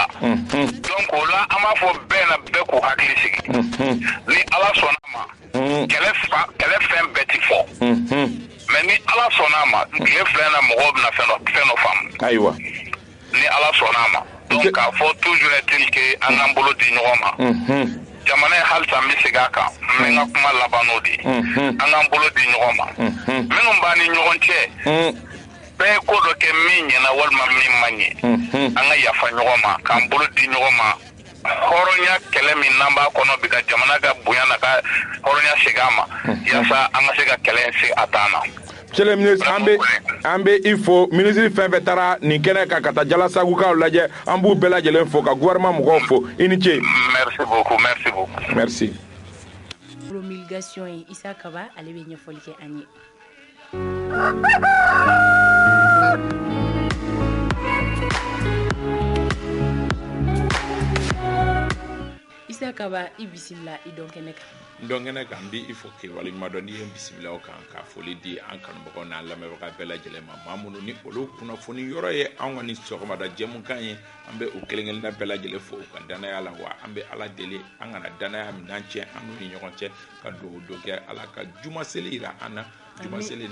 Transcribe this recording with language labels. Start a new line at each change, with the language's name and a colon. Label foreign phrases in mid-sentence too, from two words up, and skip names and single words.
Bambara: Donc o la an b'a fɔ bɛɛ na bɛɛ k'u hakili sigi. Ni Ala sɔnna ma kɛlɛ fɛn bɛɛ ti fɔ. Mais ni Ala sɔnna ma tile filɛ na mɔgɔw bɛna fɛn dɔ faamu. Ayiwa. Ni Ala sɔnna ma. Donc k'a fɔ
French: toujours est-il que
Bambara: an k'an bolo di ɲɔgɔn ma. Jamana ye halisa n bɛ segin a kan n bɛ n ka kuma laban n'o de ye. An k'an bolo di ɲɔgɔn ma. Minnu b'an ni ɲɔgɔn cɛ. Bɛɛ ye ko dɔ kɛ min ɲɛna walima min ma ɲɛ. An ka yafa ɲɔgɔn ma k'an bolo di ɲɔgɔn ma. Hɔrɔnya kɛlɛ min n'an b'a kɔnɔ bi ka jamana ka bonya na ka hɔrɔnya segin a ma. Yaasa an ka se ka kɛlɛ in se a dan na.
French: Monsieur le ministre,
Bambara: an bɛ i fo ministre fɛn fɛn taara nin kɛnɛ kan ka taa jalasagukaw lajɛ an b'u bɛɛ lajɛlen fo ka gouvernement mɔgɔw fo i ni ce.
French: Merci beaucoup. Merci.
Bambara: Promulgation ye Isa Kaba ale bɛ ɲɛfɔli kɛ an ye. Isa Kaba i bisimila i dɔn kɛnɛ kan. Dɔnkɛnɛ kan n b'i fo k'i waleɲuman dɔn n'i ye n bisimila o kan ka foli di an kanubagaw n'an lamɛnbaga bɛɛ lajɛlen ma maa minnu ni olu kunnafoni yɔrɔ ye an ka ni sɔgɔmada jɛmukan ye an bɛ o kelen-kelenna bɛɛ lajɛlen fo u ka danaya la wa an bɛ Ala deli an kana danaya minɛn cɛ an n'u ni ɲɔgɔn cɛ ka dugawu dɔ kɛ Ala ka jumaseli jira an na jumaseli